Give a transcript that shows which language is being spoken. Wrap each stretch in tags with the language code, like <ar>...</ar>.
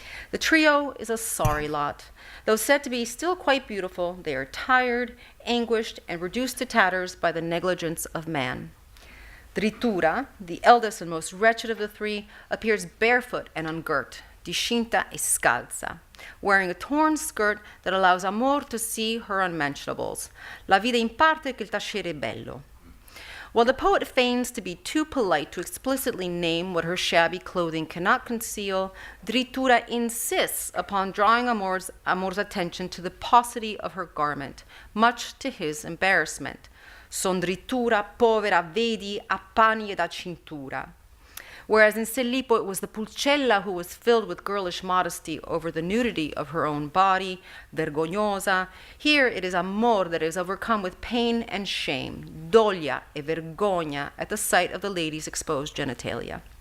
<en>The trio is a sorry lot. Though said to be still quite beautiful, they are tired, anguished, and reduced to tatters by the negligence of man. Drittura, the eldest and most wretched of the three, appears barefoot and ungirt,</en> <it>discinta e scalza,</it> <en>wearing a torn skirt that allows Amor to see her unmentionables.</en> <it>La vide in parte che il tacere è bello.</it> <en>While the poet feigns to be too polite to explicitly name what her shabby clothing cannot conceal, Drittura insists upon drawing Amor's attention to the paucity of her garment, much to his embarrassment.</en> <it>Son drittura, povera, vedi, a pani ed a cintura.</it> <en>Whereas in Sellipo it was the pulcella who was filled with girlish modesty over the nudity of her own body, vergognosa, here it is Amor that is overcome with pain and shame,</en> <it>doglia e vergogna,</it> <en>at the sight of the lady's exposed genitalia.</en>